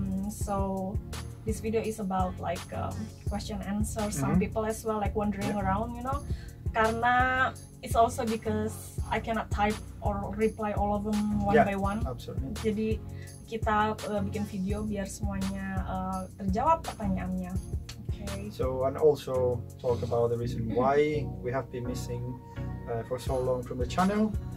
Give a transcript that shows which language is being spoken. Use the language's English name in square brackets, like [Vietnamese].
[English] So this video is about like question answer. Some people as well like wandering around, you know. Karena it's also because I cannot type or reply all of them one by one. Absolutely. [Indonesian] Jadi kita bikin video biar semuanya terjawab pertanyaannya. [English] Okay. So, and also talk about the reason why we have been missing for so long from the channel.